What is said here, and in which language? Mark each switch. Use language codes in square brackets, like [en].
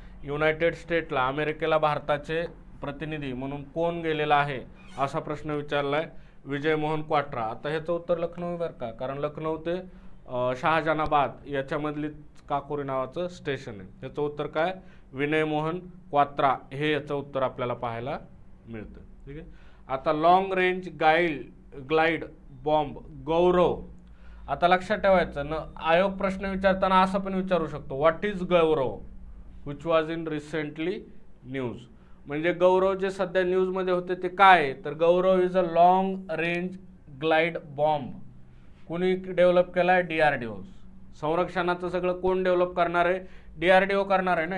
[mr] United स्टेटला, अमेरिकेला भारताचे प्रतिनिधी म्हणून कोण गेलेला आहे असा प्रश्न विचारला आहे. विजय मोहन क्वाट्रा. आता ह्याचं उत्तर लखनौ बरं का, कारण लखनौ ते शहाजहानाबाद याच्यामधली काकोरी नावाचं स्टेशन आहे. त्याचं उत्तर काय, विनय मोहन क्वात्रा हे याचं उत्तर आपल्याला पाहायला मिळतं. ठीक आहे. आता लॉंग रेंज ग्लाइड बॉम्ब गौरव. आता लक्षात ठेवायचं ना, आयोग प्रश्न विचारताना असं पण विचारू शकतो, [en] What is Gaurav which was in recently news. [mr] म्हणजे गौरव जे सध्या न्यूजमध्ये होते ते काय, तर [en] Gaurav is a long range glide bomb. [mr] कोणी डेव्हलप केला आहे, DRDO. संरक्षणाचं सगळं कोण डेव्हलप करणार आहे, DRDO करणार आहे ना.